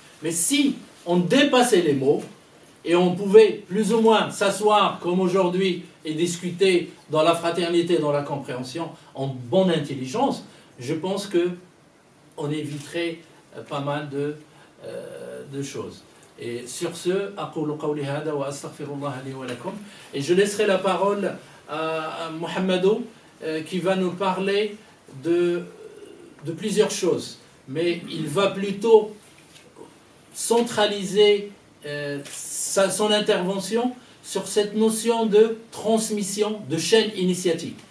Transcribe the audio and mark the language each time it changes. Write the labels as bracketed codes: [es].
[fr] Mais si on dépassait les mots, et on pouvait plus ou moins s'asseoir comme aujourd'hui et discuter dans la fraternité, dans la compréhension, en bonne intelligence, je pense qu'on éviterait pas mal de choses. Et sur ce, [ar] أقول قولي هذا وأستغفر الله لي ولكم. [fr] Et je laisserai la parole à Mohamedou qui va nous parler de plusieurs choses. Mais il va plutôt centraliser son intervention sur cette notion de transmission de chaîne initiatique.